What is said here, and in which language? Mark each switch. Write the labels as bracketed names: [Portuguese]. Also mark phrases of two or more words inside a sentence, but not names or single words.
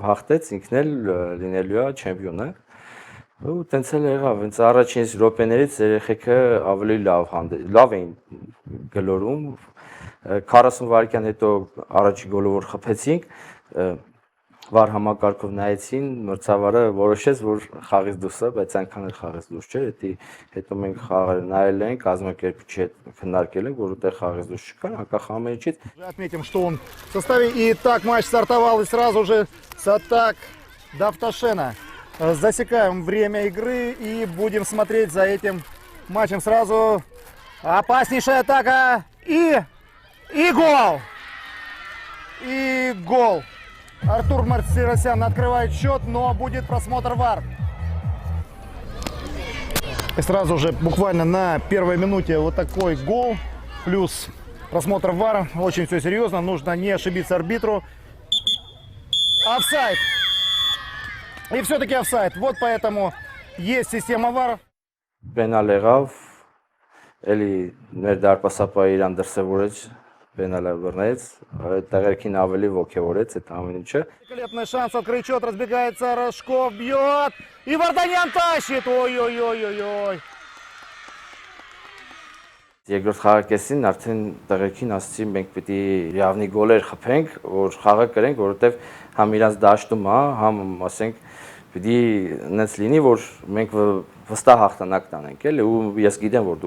[Armenian] հաղթեց, ինքն էլ լինելու է չեմպիոնը ու տենց էլ եղավ, հենց առաջին րոպեներից երեխեքը ավելի լավ էին գլորում, 40 վայրկյան հետո առաջի գոլը որ խփեցինք, վար համակարգով նայեցին, մրցավարը որոշեց, որ խաղից դուրս է, բայց այնքան էլ խաղից դուրս չէր, հետո մենք խաղը նայել ենք, կազմակերպիչի հետ քննարկել ենք, որ ուտեղ խաղից դուրս չկար, անկախ ամեն ինչից։ [Russian] Отметим, что он в составе, и так матч стартовал, и сразу же с атак Давташена. Засекаем время игры и будем смотреть за этим матчем сразу. Опаснейшая атака и гол! И гол! Артур Мартиросян открывает счет, но будет просмотр ВАР. И сразу же буквально на первой минуте вот такой гол, плюс просмотр ВАР. Очень все серьезно, нужно не ошибиться арбитру. Офсайд! И все-таки офсайд. Вот поэтому есть система ВАР. [Armenian] Պենալ եղավ, էլի մեր դարպասապահը իրան դրսևորեց, պենալը բռնեց, տեղերքին ավելի ոգևորեց այդ ամեն ինչը։ [Russian] Великолепный шанс открыть счет, разбегается Рожков, бьет, и Варданян тащит, ой-ой-ой-ой-ой. [Armenian] Երկրորդ խաղակեսին արդեն տեղերքին ասացի մենք պիտի իրավնի գոլեր խփենք, որ խաղը կրենք, որովհետև համ իրանց դաշտում է, համ ասենք պիտի նենց լինի, որ մենք վստահ հաղթանակ տանենք, էլի, ու ես գիտեմ, որ